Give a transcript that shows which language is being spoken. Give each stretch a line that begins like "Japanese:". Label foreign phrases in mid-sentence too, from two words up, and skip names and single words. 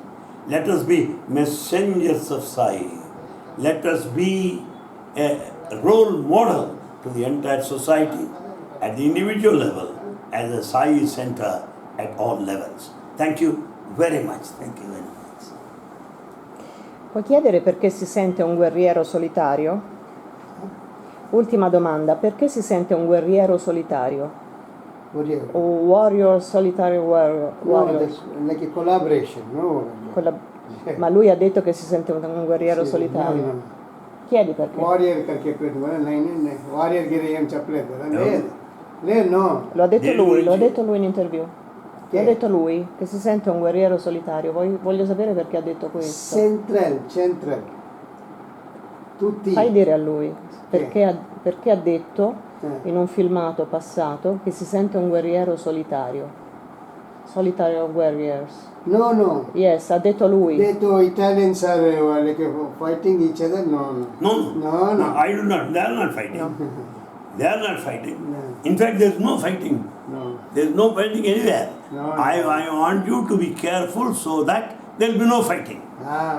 English: Let us be messengers of Sai. Let us be a role model to the entire society at the individual level as a Sai center at all levels. Thank you very much. Thank you very much.
Italian: Puoi chiedere perché si sente un guerriero solitario? Ultima domanda, perché si sente un guerriero solitario?
English: Warrior.
Italian: O warrior, solitario warrior?
English: No, that's like a collaboration, no?
Italian: Ma lui ha detto che si sente un guerriero Sì, solitario. no. Chiedi perché. Warrior करके पेट में लाइन warrior गिरे हम चपले ले no. Lo ha detto lui in interview. Chi Lo ha è? detto lui, che si sente un guerriero solitario. Voglio sapere perché ha detto questo. Central. Tutti. Fai dire a lui perché ha detto Eh. in un filmato passato che si sente un guerriero solitario. Solitario warriors. No. Yes, ha detto lui.
English: Detto Italians are like fighting each other. No. No, I do not. They are not fighting. No. They are not fighting. No. In fact, there is no fighting. No. There is no fighting anywhere. No. I want you to be careful so that there will be no fighting. Ah.